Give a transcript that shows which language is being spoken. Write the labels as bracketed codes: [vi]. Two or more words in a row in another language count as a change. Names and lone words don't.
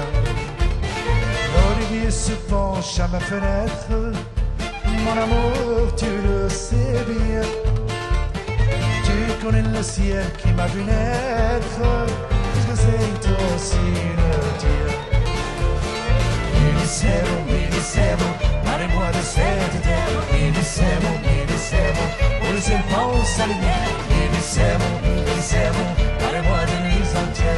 [fr] L'olivier se penche à ma fenêtre. Mon amour, tu le sais bien. Tu connais le ciel qui m'a vu naître. Je sais toi aussi le tien. [it] Mi dicevo, [fr] parle-moi de cette terre. [it] Mi dicevo, [fr] où le ciel pense à lumière. [it] Mi dicevo, [fr] parle-moi de nuits entières.